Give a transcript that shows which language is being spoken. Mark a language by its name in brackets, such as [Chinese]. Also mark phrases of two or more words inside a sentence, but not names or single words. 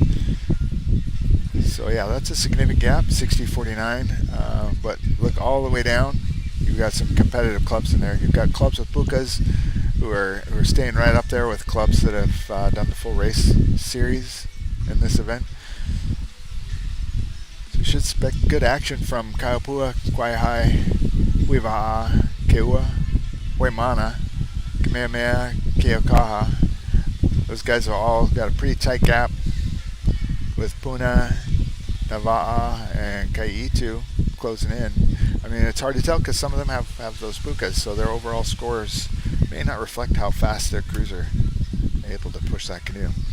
[English] So yeah, that's a significant gap, 60-49. But look all the way down. You've got some competitive clubs in there. You've got clubs with pukas who are staying right up there with clubs that have done the full race series in this event. So you should expect good action from Opua, Kawaihae, Hui Waʻa, KEAWE, Hoemana, Kamehameha, Keaukaha. Those guys have all got a pretty tight gap with Puna, Novice, and ʻEhitu closing in. I mean, it's hard to tell because some of them have those pukas, so their overall scores may not reflect how fast their crews are able to push that canoe.